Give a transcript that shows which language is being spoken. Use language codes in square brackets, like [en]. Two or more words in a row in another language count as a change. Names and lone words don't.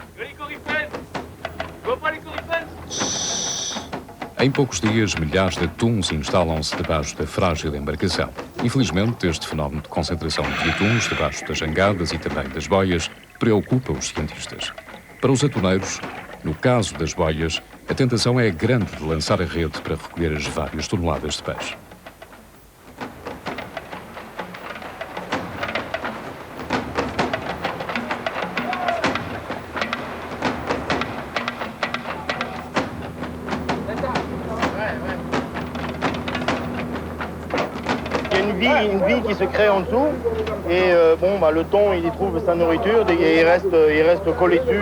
[pt] Em poucos dias, milhares de atuns instalam-se debaixo da frágil embarcação. Infelizmente, este fenómeno de concentração de atuns debaixo das jangadas e também das boias preocupa os cientistas. Para os atuneiros, no caso das boias, a tentação é grande de lançar a rede para recolher as várias toneladas de peixe. [fr] Il y a une vie qui se crée en dessous et le thon il y trouve sa nourriture et il reste collé dessus.